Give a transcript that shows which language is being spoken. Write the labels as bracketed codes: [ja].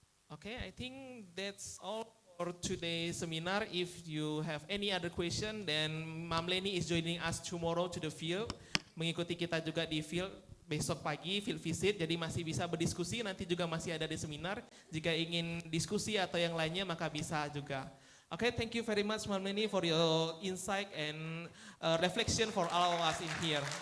[en] Okay, I think that's all for today's seminar. If you have any other question, then Mam Leni is joining us tomorrow to the field. [id] Mengikuti kita juga di field besok pagi, field visit. Jadi masih bisa berdiskusi, nanti juga masih ada di seminar. Jika ingin diskusi atau yang lainnya, maka bisa juga. [en] Okay, thank you very much Mam Leni for your insight and reflection for all of us in here.